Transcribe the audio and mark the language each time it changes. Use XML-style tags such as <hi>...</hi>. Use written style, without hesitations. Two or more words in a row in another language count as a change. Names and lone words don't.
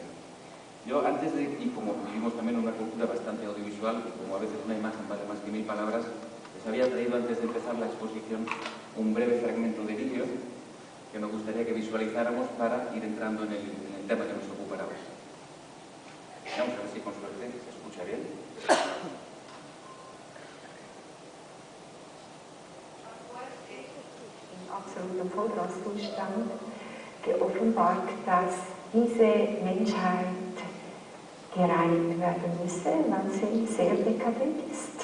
<es>Yo antes de, y como vivimos también una cultura bastante audiovisual, y como a veces una imagen vale más que 1000 palabras, les había traído antes de empezar la exposición un breve fragmento de vídeo que me gustaría que visualizáramos para ir entrando en el tema que nos ocupará hoy. Vamos a ver si con suerte se escucha bien.</es> <de>In absolutem Vollgaszustand geoffenbart, dass diese Menschheit gereinigt werden müsse, weil sie sehr dekadent ist.</de>